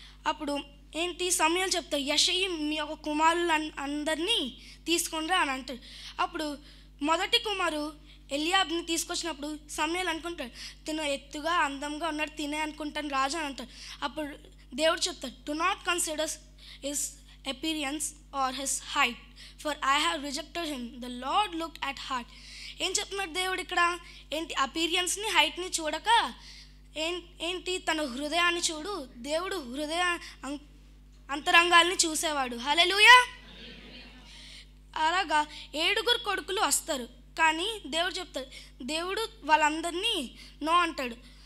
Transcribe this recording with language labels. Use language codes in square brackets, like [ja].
[te] అప్పుడు ఏంటి సమూయేలు చెప్తాడు, యెషయి మీ యొక్క కుమారులు అందరినీ తీసుకొనిరా అని అంటాడు. అప్పుడు మొదటి కుమారు ఎలియాబ్ని తీసుకొచ్చినప్పుడు సమూయేలు అనుకుంటాడు, తిను ఎత్తుగా అందంగా ఉన్నాడు, తినే అనుకుంటాను రాజు అని అంటాడు. అప్పుడు దేవుడు చెప్తాడు, [en] Do not consider his appearance or his height, for I have rejected him. The Lord looked at heart. [te] ఏం చెప్తున్నాడు దేవుడు ఇక్కడ, ఏంటి అపీరియన్స్ని హైట్ని చూడక ఏంటి తన హృదయాన్ని చూడు. దేవుడు హృదయ అంతరంగాల్ని చూసేవాడు. హల్లెలూయా. అలాగా 7 కొడుకులు వస్తారు, కానీ దేవుడు చెప్తాడు, దేవుడు వాళ్ళందరినీ నో అంటాడు.